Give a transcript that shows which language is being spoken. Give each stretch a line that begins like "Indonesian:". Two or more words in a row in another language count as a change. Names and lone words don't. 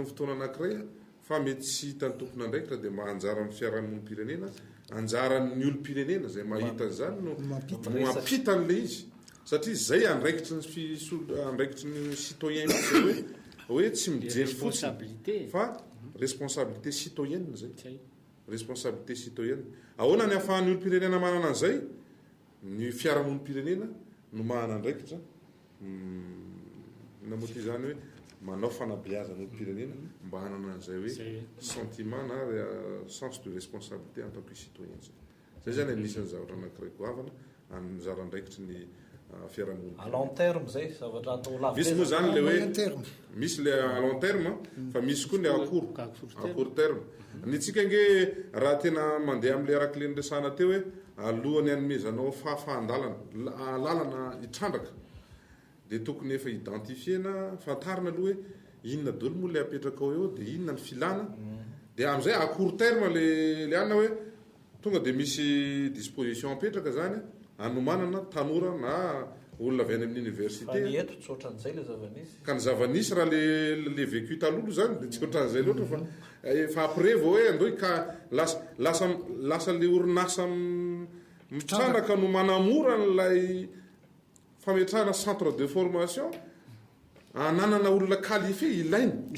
Malagasy: fotoana anankiray fa mety tsy hitan'ny tompony andraikitra de mba anjara amin'ny fiarahamonim-pirenena anjaran'ny olo-pirenena zay mahita zany no mampita an'le izy satria zay andraikitry ny citoyen hoe tsy mijery fotsiny fa
French: responsabilité citoyenne
Malagasy: zay
French: responsabilité citoyenne
Malagasy: ahoana ny ahafahan'ny olo-pirenena manana an'izay ny fiarahamonim-pirenena no mahana andraikitra namoty zany hoe manao fanabeazana olo-pirenena mba hanana an'izay hoe sentiment na
French: sens de responsabilité en tant que citoyen
Malagasy: zay zany anisan'ny zavatra anankiray goavana anjara andraikitry ny fiarahamonina
French: à long terme
Malagasy: zay zavatra atao lavy misy moa zany le hoe misy le
French: à long terme
Malagasy: fa misy koa le
French: à court terme
Malagasy: ny tsika nge raha tena mandeha amin'le arak'le niresahana teo hoe alohany anomezanao lalana itrandraka dia tokony efa identifiena fantarina aloha hoe inona dolo moa le apetraka ao eo dia inona ny filana dia amin'izay
French: à court terme
Malagasy: le anina hoe tonga dia misy disposition apetraka zany anomanana tanora na olona avy any amin'ny université ka ny zava-nisy raha le vécu talolo zany dia tsy ohatran'izay loatra fa après vao hoe andoy ka lasa le orinasa mitrandraka no manamora n'lay fametrahana
French: centre de formation
Malagasy: ananana olona qualifié ilainy